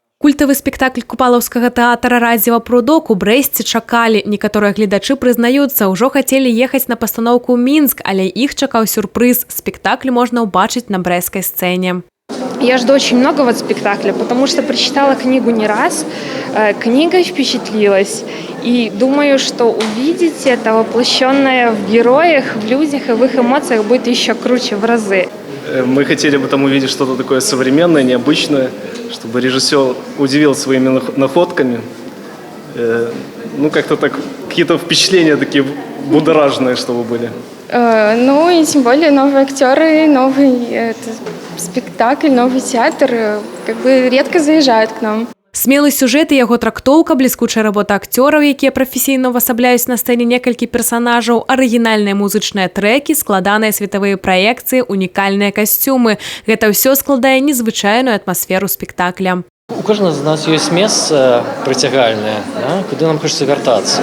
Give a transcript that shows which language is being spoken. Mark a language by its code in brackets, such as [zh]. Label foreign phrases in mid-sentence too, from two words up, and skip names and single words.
[be] Культавы спектакль купалаўскага тэатра «Радзіва прудок» у Брэсце чакалі. Некаторыя гледачы прызнаюцца, ўжо хацелі ехаць на пастаноўку ў Мінск, але іх чакаў сюрпрыз. Спектакль можна ўбачыць на брэсцкай сцэне. [ru] Я жду очень многого от спектакля, потому что прочитала книгу не раз, книга впечатлилась. И думаю, что увидеть это воплощенное в героях, в людях и в их эмоциях будет еще круче в разы. Мы хотели бы там увидеть что-то такое современное, необычное, чтобы режиссер удивил своими находками. Ну, как-то так, какие-то впечатления такие будоражные, чтобы были. Ну, и тем более новые актеры, новый спектакль, новый театр как бы редко заезжают к нам. [be] Смелы сюжэт і яго трактоўка, бліскучая работа акцёраў, якія прафесійна ўвасабляюць на сцэне некалькі персанажаў, арыгінальныя музычныя трэкі, складаныя светавыя праекцыі, унікальныя касцюмы. Гэта ўсё складае незвычайную атмасферу спектакля. У кожнага з нас ёсць месца прыцягальнае, куды нам хочацца вяртацца.